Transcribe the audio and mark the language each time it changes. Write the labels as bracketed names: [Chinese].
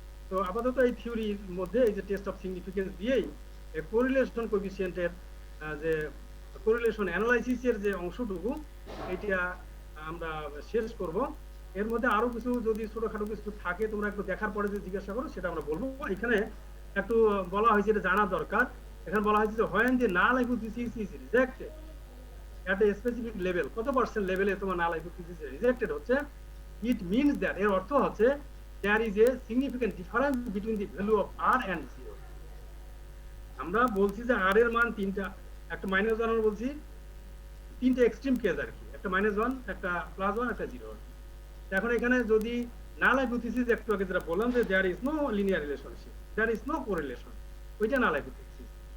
[Bangla] তো আপাতত এই থিওরির মধ্যে এই যে টেস্ট অফ সিগনিফিকেন্স দিয়েই কোরিলেশন কোএফিসিয়েন্টের যে কোরিলেশন অ্যানালাইসিসের যে অংশটুকু এটা আমরা শেষ করব। এর মধ্যে আরো কিছু যদি ছোটখাটো কিছু থাকে তোমরা একটু দেখার পরে যদি জিজ্ঞাসা করো সেটা আমরা বলবো। এখানে একটু বলা হয়েছে, এটা জানা দরকার। [English] এখানে বলা হয়েছে যে when the null hypothesis is rejected at a specific level, [Bangla] কত পার্সেন্ট লেভেলে তোমার null hypothesis রিজেক্টেড হচ্ছে, [English] it means that, [Bangla] এর অর্থ হচ্ছে [English] there is a significant difference between the value of r and 0. [Bangla] আমরা বলছি যে r এর মান তিনটা, একটা -1 বলছি, তিনটা এক্সট্রিম কেস আর কি, একটা -1, একটা +1, একটা 0। এখন এখানে যদি নাল হাইপোথিসিস একটু আগে যেটা বললাম যে [English] there is no linear relationship, there is no correlation, [Bangla] ওইটা নাল হাইপোথিসিস।